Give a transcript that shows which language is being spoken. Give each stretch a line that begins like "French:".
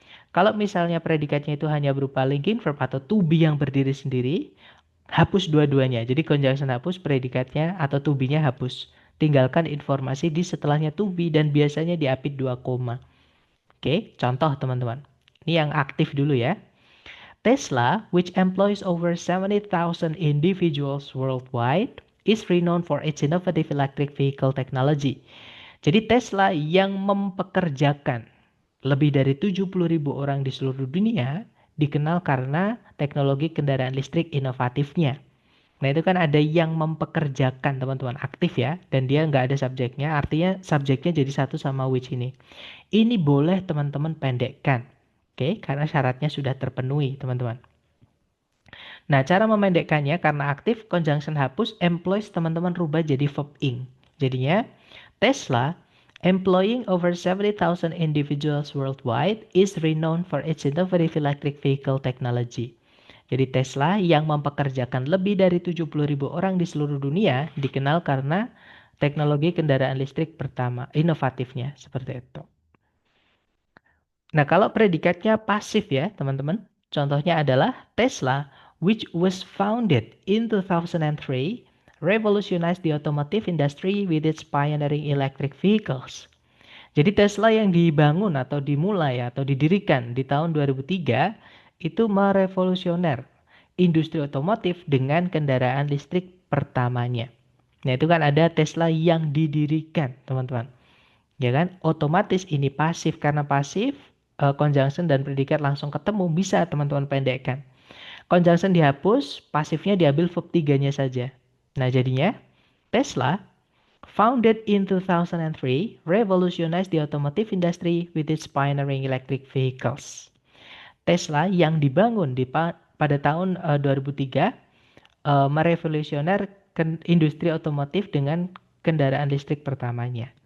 Indonesian: Kalau misalnya predikatnya itu hanya berupa linking verb atau to be yang berdiri sendiri, hapus dua-duanya. Jadi conjunction hapus, predikatnya atau to be-nya hapus. Tinggalkan informasi di setelahnya to be dan biasanya diapit 2 koma. Oke, contoh teman-teman. Ini yang aktif dulu ya.
English: Tesla, which employs over 70,000 individuals worldwide, is renowned for its innovative electric vehicle technology.
Indonesian: Jadi Tesla yang mempekerjakan lebih dari 70.000 orang di seluruh dunia dikenal karena teknologi kendaraan listrik inovatifnya. Nah, itu kan ada yang mempekerjakan, teman-teman, aktif ya, dan dia nggak ada subjeknya, artinya subjeknya jadi satu sama which ini. Ini boleh teman-teman pendekkan. Oke, karena syaratnya sudah terpenuhi, teman-teman. Nah, cara memendekkannya karena aktif conjunction hapus, employs teman-teman rubah jadi verb ing. Jadinya,
English: Tesla employing over 70,000 individuals worldwide is renowned for its innovative electric vehicle technology.
Indonesian: Jadi Tesla yang mempekerjakan lebih dari 70.000 orang di seluruh dunia dikenal karena teknologi kendaraan listrik pertama, inovatifnya, seperti itu. Nah, kalau predikatnya pasif ya, teman-teman. Contohnya adalah
English: Tesla, which was founded in 2003, revolutionized the automotive industry with its pioneering electric vehicles.
Indonesian: Jadi Tesla yang dibangun atau dimulai atau didirikan di tahun 2003 itu merevolusioner industri otomotif dengan kendaraan listrik pertamanya. Nah, itu kan ada Tesla yang didirikan, teman-teman. Ya kan? Otomatis ini pasif karena pasif conjunction dan predikat langsung ketemu bisa teman-teman pendekkan. Conjunction dihapus, pasifnya diambil verb 3-nya saja. Nah, jadinya
English: Tesla founded in 2003 revolutionized the automotive industry with its pioneering electric vehicles.
Indonesian: Tesla yang dibangun pada tahun 2003 merevolusioner industri otomotif dengan kendaraan listrik pertamanya.